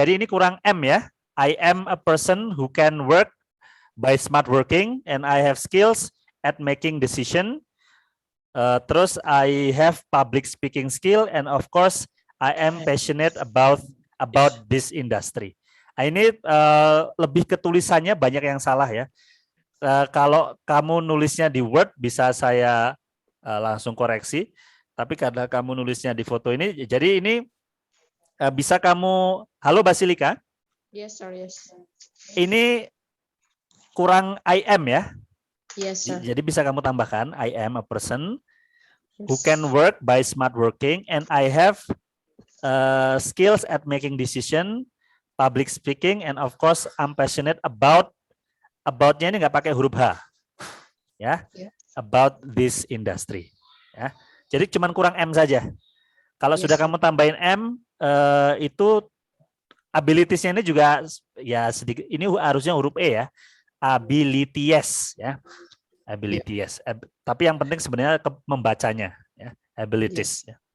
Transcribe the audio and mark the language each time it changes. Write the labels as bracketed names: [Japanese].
[Indonesian] Jadi ini kurang M ya. [English] I am a person who can work by smart working, and I have skills at making decision. Terus I have public speaking skill, and of course I am passionate about this industry. [Indonesian] Ini lebih ke tulisannya banyak yang salah ya. Kalau kamu nulisnya di Word bisa saya langsung koreksi, tapi karena kamu nulisnya di foto ini, jadi ini bisa kamu, halo Basilika. [English] Yes, sir, yes. [Indonesian] Ini kurang [English] I am [Indonesian] ya. [English] Yes, sir. [Indonesian] Jadi bisa kamu tambahkan [English] I am a person who can work by smart working, and I have skills at making decision, public speaking, and of course I'm passionate about-nya [Indonesian] ini nggak pakai huruf H, ya, [English] about this industry. [Indonesian] Ya. Jadi cuman kurang M saja. Kalau sudah kamu tambahin M, itu abilities-nya ini juga ya sedikit. Ini harusnya huruf E ya, abilities ya. Abilities. Tapi yang penting sebenarnya membacanya ya, abilities ya.